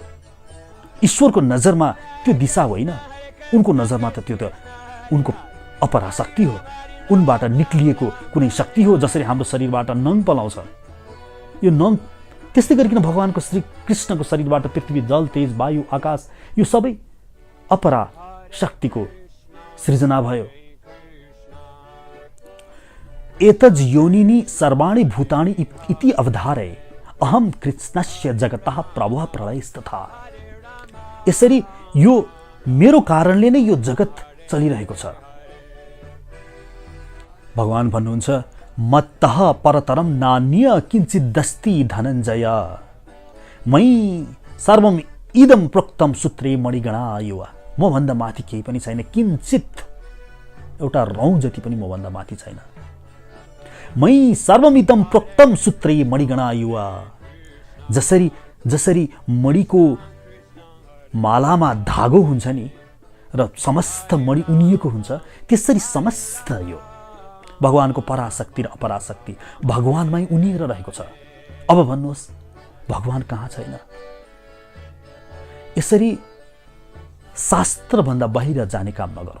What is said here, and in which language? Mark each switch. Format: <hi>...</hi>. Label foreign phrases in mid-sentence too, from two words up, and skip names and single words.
<ne>ईश्वरको नजरमा त्यो दिशा होइन, उनको नजरमा त त्यो त उनको अपराशक्ति हो, उनबाट निक्लिएको कुनै शक्ति हो। जसरी हाम्रो शरीरबाट नङ पलाउँछ, यो नङ त्यस्तै गरिकन भगवानको श्री कृष्णको शरीरबाट पृथ्वी जल तेज वायु आकाश यो सबै अपरा शक्तिको सृजना भयो।</ne> <sa>एतज योनिनी सर्वाणि भूतानि इति अवधारय अहम कृष्णस्य जगतः प्रभुः प्रलयस्तथा।</sa> <ne>यसरी यो मेरो कारणले नै यो जगत चलिरहेको छ। भगवान भन्नुहुन्छ</ne> <sa>मत्तः परतरम नान्य किञ्चिदस्ति धनञ्जय मयि सर्वम इदं प्रोक्तम सूत्रे मणिगणा युवा।</sa> <ne>म भन्दा माथि केही पनि छैन, किञ्चित एउटा रौँ जति पनि म भन्दा माथि छैन।</ne> <sa>मयि सर्वमिदं प्रोक्तम सूत्रे मणिगणा युवा।</sa> <ne>जसरी जसरी मणिको मालामा धागो हुन्छ नि र समस्त मणि उनिएको हुन्छ, त्यसरी समस्त यो भगवानको पराशक्ति र अपराशक्ति भगवानमै उनिएर रहेको छ। अब भन्नुहोस् भगवान कहाँ छैन? यसरी शास्त्रभन्दा बाहिर जाने काम नगरौँ।</ne>